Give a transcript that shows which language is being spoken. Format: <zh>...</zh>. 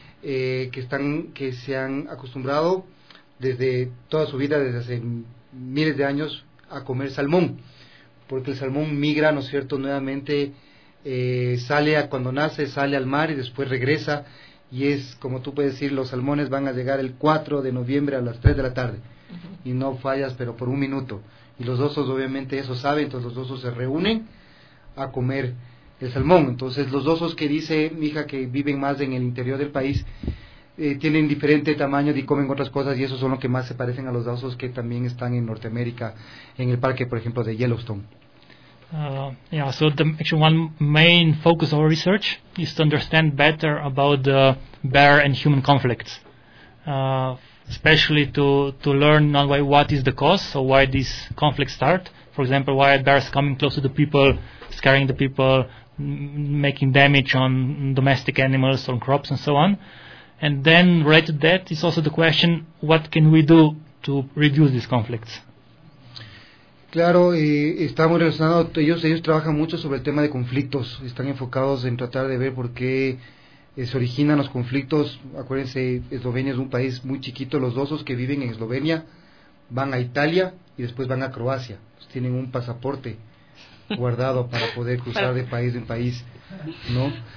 <es>que se han acostumbrado desde toda su vida, desde hace miles de años, a comer salmón, porque el salmón migra, ¿no es cierto?, nuevamente, sale a cuando nace, sale al mar y después regresa, y es, como tú puedes decir, los salmones van a llegar el 4 de noviembre a las 3 de la tarde, uh-huh. Y no fallas, pero por un minuto, y los osos obviamente eso saben, entonces los osos se reúnen a comer el salmón. Entonces los osos que dice mi hija que viven más en el interior del país, tienen diferente tamaño y comen otras cosas, y esos son los que más se parecen a los osos que también están en Norteamérica, en el parque, por ejemplo, de Yellowstone.</es> <en>Yeah, so the actually one main focus of our research is to understand better about the bear and human conflicts, especially to learn not why, what is the cause, so why these conflicts start. For example, why are bears coming close to the people, scaring the people, making damage on domestic animals, on crops, and so on. And then related to that is also the question, what can we do to reduce these conflicts?</en> <es>Claro, estamos relacionados, ellos trabajan mucho sobre el tema de conflictos, están enfocados en tratar de ver por qué se originan los conflictos. Acuérdense, Eslovenia es un país muy chiquito, los osos que viven en Eslovenia van a Italia y después van a Croacia, pues tienen un pasaporte guardado para poder cruzar de país en país, ¿no?</es>